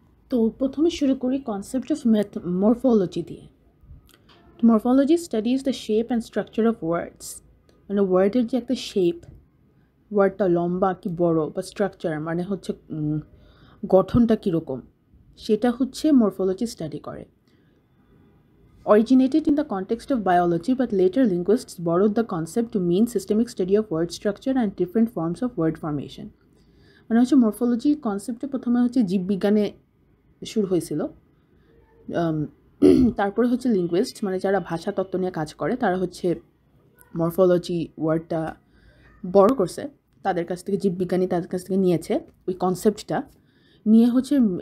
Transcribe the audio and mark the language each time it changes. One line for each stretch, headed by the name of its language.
Bangla: তো প্রথমে শুরু করি কনসেপ্ট অফ মরফোলজি দিয়ে।
English: morphology studies the shape and structure of words,
Bangla: মানে ওয়ার্ডের যে একটা শেপ, ওয়ার্ডটা লম্বা কি বড়, বা স্ট্রাকচার মানে হচ্ছে গঠনটা কীরকম, সেটা হচ্ছে মরফোলজি স্টাডি করে।
English: Originated in the context of biology, but later linguists borrowed the concept to mean systemic study of word structure and different forms of word formation.
Bangla: মানে হচ্ছে মরফোলজি কনসেপ্টটা প্রথমে হচ্ছে জীববিজ্ঞানে শুরু হয়েছিল, তারপরে হচ্ছে লিঙ্গুইস্ট মানে যারা ভাষা তত্ত্ব নিয়ে কাজ করে তারা হচ্ছে মরফোলজি ওয়ার্ডটা বড় করছে, তাদের কাছ থেকে জীববিজ্ঞানী তাদের কাছ থেকে নিয়েছে ওই কনসেপ্টটা নিয়ে হচ্ছে